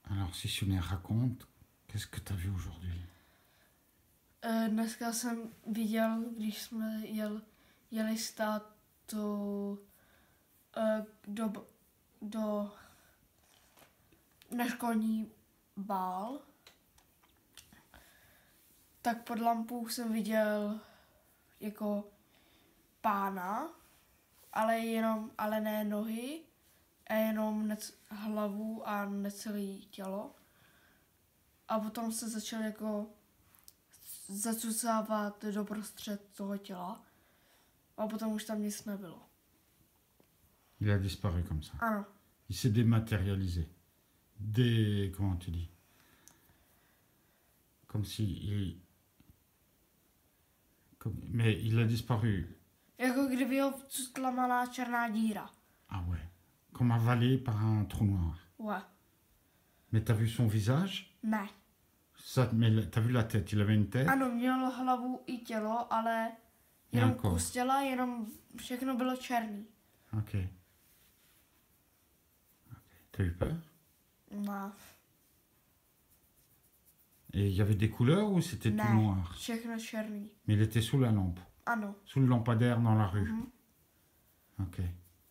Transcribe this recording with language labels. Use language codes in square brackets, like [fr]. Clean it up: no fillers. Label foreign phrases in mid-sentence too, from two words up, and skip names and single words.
[fr] Alors, si tu les racontes, qu'est-ce que tu as vu aujourd'hui? [cs] Dneska jsem viděl, když jsme jeli s tátou na školní bál, tak pod lampou jsem viděl jako pána, ale ne nohy, a jenom hlavu a necelé tělo. A potom se začal jako zacucávat doprostřed toho těla. A potom už tam nic nebylo. [fr] Il a disparu comme ça. [cs] Ano. [fr] Il s'est dématérialisé. Comment tu dis? Comme si mais il a disparu. [cs] Jako kdyby ho vcutla malá černá díra. [fr] Ah ouais. Comme avalé par un trou noir. Ouais. Mais t'as vu son visage? [cs] Ne. [fr] Ça, mais t'as vu la tête? Il avait une tête? [cs] Ano, měl hlavu i tělo, ale jenom kus těla, jenom všechno bylo černý. [fr] Ok. T'as eu peur? [cs] Ne. [fr] Et il y avait des couleurs ou c'était tout noir? [cs] Všechno černý. [fr] Mais il était sous la lampe? [cs] Ano. [fr] Sous le lampadaire dans la rue? Ok.